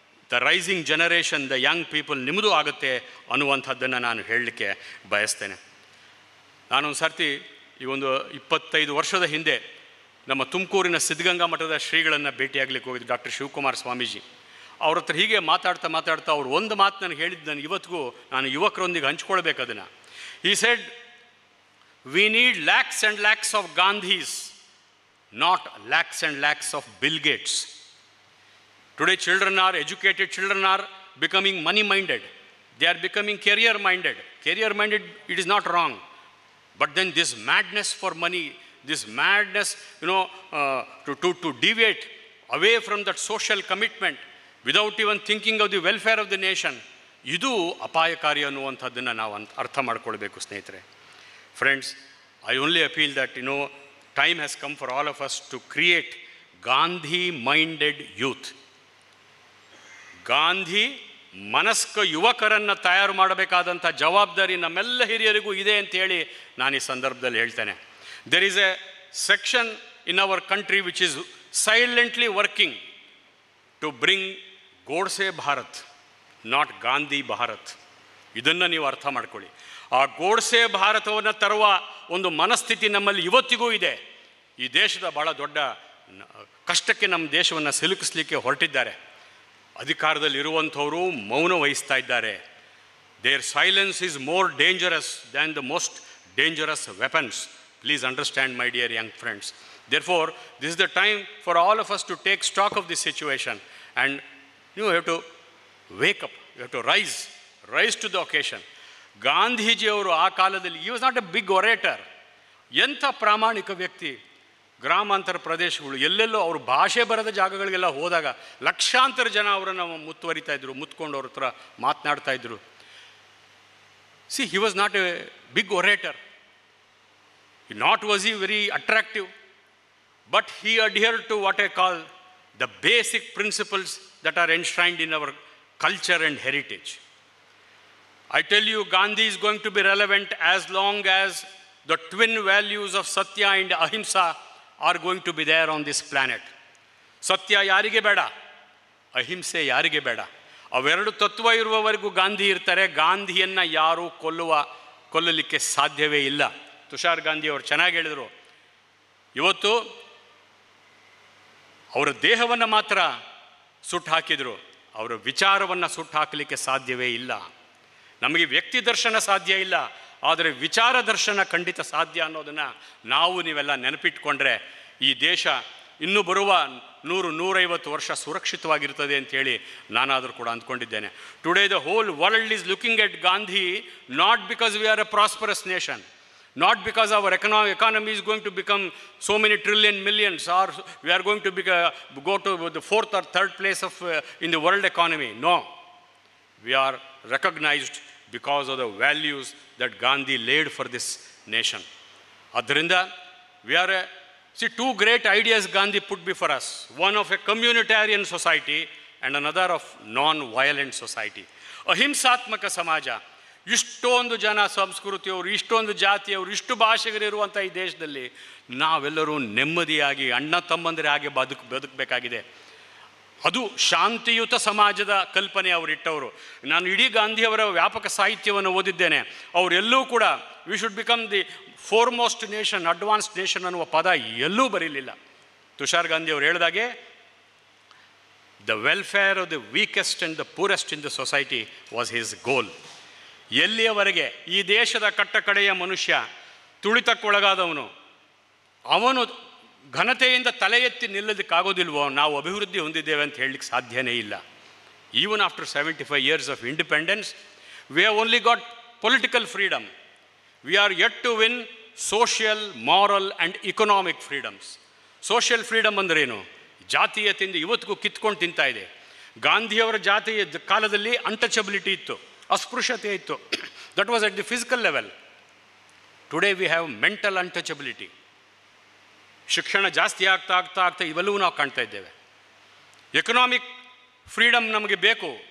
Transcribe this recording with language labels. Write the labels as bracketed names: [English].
[English] the rising generation, the young people, [Kannada] ನಿಮ್ಮದೂ ಆಗುತ್ತೆ ಅನ್ನುವಂಥದ್ದನ್ನು ನಾನು ಹೇಳಲಿಕ್ಕೆ ಬಯಸ್ತೇನೆ. ನಾನೊಂದು ಸರ್ತಿ ಈ ಒಂದು 25 ವರ್ಷದ ಹಿಂದೆ ನಮ್ಮ ತುಮಕೂರಿನ ಸಿದ್ಧಗಂಗಾ ಮಠದ ಶ್ರೀಗಳನ್ನು ಭೇಟಿಯಾಗಲಿಕ್ಕೆ ಹೋಗಿದ್ದು, ಡಾಕ್ಟರ್ ಶಿವಕುಮಾರ್ ಸ್ವಾಮೀಜಿ. ಅವ್ರ ಹತ್ರ ಹೀಗೆ ಮಾತಾಡ್ತಾ ಅವ್ರು ಒಂದು ಮಾತು ನನಗೆ ಹೇಳಿದ್ದು, ನಾನು ಇವತ್ತಿಗೂ ನಾನು ಯುವಕರೊಂದಿಗೆ ಹಂಚ್ಕೊಳ್ಬೇಕು ಅದನ್ನು. [English] He said, we need lakhs and lakhs of Gandhis, not lakhs and lakhs of Bill Gates. Today educated children are becoming money-minded. They are becoming career-minded. Career-minded, it is not wrong. But then this madness for money, this madness, to deviate away from that social commitment without even thinking of the welfare of the nation, [Kannada] ಇದು ಅಪಾಯಕಾರಿ ಅನ್ನುವಂಥದ್ದನ್ನು ನಾವು ಅರ್ಥ ಮಾಡ್ಕೊಳ್ಬೇಕು ಸ್ನೇಹಿತರೆ. [English] Friends, I only appeal that, time has come for all of us to create Gandhi-minded youth. [Kannada] Gandhi ಮನಸ್ಕ ಯುವಕರನ್ನು ತಯಾರು ಮಾಡಬೇಕಾದಂಥ ಜವಾಬ್ದಾರಿ ನಮ್ಮೆಲ್ಲ ಹಿರಿಯರಿಗೂ ಇದೆ ಅಂತ ಹೇಳಿ ನಾನು ಈ ಸಂದರ್ಭದಲ್ಲಿ ಹೇಳ್ತೇನೆ. [English] There is a section in our country which is silently working to bring Godse Bharat, not Gandhi Bharat. [Kannada] ಇದನ್ನು ನೀವು ಅರ್ಥ ಮಾಡ್ಕೊಳ್ಳಿ. ಆ ಗೋಡ್ಸೆ ಭಾರತವನ್ನು ತರುವ ಒಂದು ಮನಸ್ಥಿತಿ ನಮ್ಮಲ್ಲಿ ಇವತ್ತಿಗೂ ಇದೆ. ಈ ದೇಶದ ಭಾಳ ದೊಡ್ಡ ಕಷ್ಟಕ್ಕೆ ನಮ್ಮ ದೇಶವನ್ನು ಸಿಲುಕಿಸಲಿಕ್ಕೆ ಹೊರಟಿದ್ದಾರೆ. ಅಧಿಕಾರದಲ್ಲಿರುವಂಥವರು ಮೌನ ವಹಿಸ್ತಾ ಇದ್ದಾರೆ. [English] There silence is more dangerous than the most dangerous weapons. Please understand my dear young friends. Therefore, this is the time for all of us to take stock of this situation, and you have to wake up, you have to rise to the occasion. [Kannada] ಗಾಂಧೀಜಿಯವರು ಆ ಕಾಲದಲ್ಲಿ [English] he was not a big orator. [Kannada] ಎಂಥ ಪ್ರಾಮಾಣಿಕ ವ್ಯಕ್ತಿ. ಗ್ರಾಮಾಂತರ ಪ್ರದೇಶಗಳು ಎಲ್ಲೆಲ್ಲೋ ಅವರು ಭಾಷೆ ಬರದ ಜಾಗಗಳಿಗೆಲ್ಲ ಹೋದಾಗ ಲಕ್ಷಾಂತರ ಜನ ಅವರನ್ನು ಮುತ್ತುವರಿತಾ ಇದ್ರು, ಮುತ್ಕೊಂಡು ಅವ್ರ ಹತ್ರ ಮಾತನಾಡ್ತಾ ಇದ್ರು. [English] See, he was not a big orator. Not was he very attractive, but he adhered to what I call the basic principles that are enshrined in our culture and heritage. I tell you, Gandhi is going to be relevant as long as the twin values of Satya and Ahimsa are going to be there on this planet. [Kannada] ಸತ್ಯ ಯಾರಿಗೆ ಬೇಡ, ಅಹಿಂಸೆ ಯಾರಿಗೆ ಬೇಡ. ಅವೆರಡು ತತ್ವ ಇರುವವರೆಗೂ ಗಾಂಧಿ ಇರ್ತಾರೆ. ಗಾಂಧಿಯನ್ನು ಯಾರೂ ಕೊಲ್ಲಲಿಕ್ಕೆ ಸಾಧ್ಯವೇ ಇಲ್ಲ. ತುಷಾರ್ ಗಾಂಧಿ ಅವರು ಚೆನ್ನಾಗಿ ಹೇಳಿದರು. ಇವತ್ತು ಅವರ ದೇಹವನ್ನು ಮಾತ್ರ ಸುಟ್ಟು ಹಾಕಿದರು, ಅವರ ವಿಚಾರವನ್ನು ಸುಟ್ಟು ಹಾಕಲಿಕ್ಕೆ ಸಾಧ್ಯವೇ ಇಲ್ಲ. ನಮಗೆ ವ್ಯಕ್ತಿ ದರ್ಶನ ಸಾಧ್ಯ ಇಲ್ಲ, ಆದರೆ ವಿಚಾರ ದರ್ಶನ ಖಂಡಿತ ಸಾಧ್ಯ ಅನ್ನೋದನ್ನು ನಾವು ನೀವೆಲ್ಲ ನೆನಪಿಟ್ಕೊಂಡ್ರೆ ಈ ದೇಶ ಇನ್ನೂ ಬರುವ 100-150 ವರ್ಷ ಸುರಕ್ಷಿತವಾಗಿರ್ತದೆ ಅಂಥೇಳಿ ನಾನಾದರೂ ಕೂಡ ಅಂದ್ಕೊಂಡಿದ್ದೇನೆ. [English] Today the whole world is looking at Gandhi not because we are a prosperous nation, not because our economy is going to become so many trillion millions, or we are going to go to the 4th or 3rd place in the world economy. No, we are recognized because of the values that Gandhi laid for this nation. Adrinda, we are see, two great ideas Gandhi put before us, one of a communitarian society and another of non-violent society. [Kannada] Ahimsatmaka samaja. ಇಷ್ಟೊಂದು ಜನ ಸಂಸ್ಕೃತಿಯವರು, ಇಷ್ಟೊಂದು ಜಾತಿಯವರು, ಇಷ್ಟು ಭಾಷೆಗಳಿರುವಂಥ ಈ ದೇಶದಲ್ಲಿ ನಾವೆಲ್ಲರೂ ನೆಮ್ಮದಿಯಾಗಿ ಅಣ್ಣ ತಮ್ಮಂದಿರಾಗಿ ಬದುಕಬೇಕಾಗಿದೆ. ಅದು ಶಾಂತಿಯುತ ಸಮಾಜದ ಕಲ್ಪನೆ ಅವರಿಟ್ಟವರು. ನಾನು ಇಡೀ ಗಾಂಧಿಯವರ ವ್ಯಾಪಕ ಸಾಹಿತ್ಯವನ್ನು ಓದಿದ್ದೇನೆ. ಅವರೆಲ್ಲೂ ಕೂಡ [English] we should become the foremost nation, advanced nation [Kannada] ಅನ್ನುವ ಪದ ಎಲ್ಲೂ ಬರೀಲಿಲ್ಲ. [English] Tushar Gandhi [Kannada] ಅವರು ಹೇಳಿದಾಗೆ [English] The welfare of the weakest and the poorest in the society was his goal. [Kannada] ಎಲ್ಲಿಯವರೆಗೆ ಈ ದೇಶದ ಕಟ್ಟಕಡೆಯ ಮನುಷ್ಯ ತುಳಿತಕ್ಕೊಳಗಾದವನು ಅವನು ಘನತೆಯಿಂದ ತಲೆ ಎತ್ತಿ ನಿಲ್ಲೋದಕ್ಕಾಗೋದಿಲ್ವೋ, ನಾವು ಅಭಿವೃದ್ಧಿ ಹೊಂದಿದ್ದೇವೆ ಅಂತ ಹೇಳಲಿಕ್ಕೆ ಸಾಧ್ಯನೇ ಇಲ್ಲ. [English] Even after 75 years of independence, we have only got political freedom. We are yet to win social, moral and economic freedoms. [Kannada] Social freedom ಅಂದ್ರೇನು? ಜಾತೀಯತೆಯಿಂದ ಇವತ್ತಿಗೂ ಕಿತ್ಕೊಂಡು ತಿಂತಾ ಇದೆ. ಗಾಂಧಿಯವರ ಜಾತಿಯ ಕಾಲದಲ್ಲಿ ಅನ್ಟಚಬಿಲಿಟಿ ಇತ್ತು, ಅಸ್ಪೃಶ್ಯತೆ ಇತ್ತು. [English] That was at the physical level. Today we have mental untouchability. [Kannada] ಶಿಕ್ಷಣ ಜಾಸ್ತಿ ಆಗ್ತಾ ಇವೆಲ್ಲವೂ ನಾವು ಕಾಣ್ತಾ ಇದ್ದೇವೆ. [English] economic freedom [Kannada] ನಮಗೆ ಬೇಕು.